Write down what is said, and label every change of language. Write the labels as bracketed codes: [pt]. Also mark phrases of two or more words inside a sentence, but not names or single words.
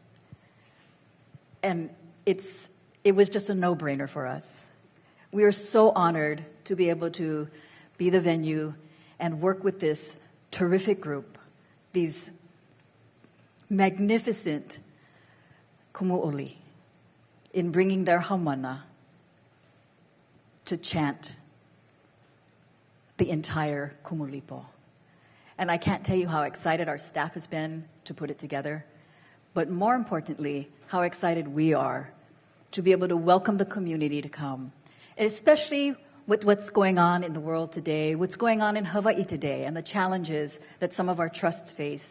[en] And it was just a no-brainer for us. We are so honored to be able to be the venue and work with this terrific group, these magnificent kumu'oli, in bringing their haʻawina to chant the entire Kumulipo. And I can't tell you how excited our staff has been to put it together, but more importantly, how excited we are to be able to welcome the community to come, especially with what's going on in the world today, what's going on in Hawaii today, and the challenges that some of our trusts face.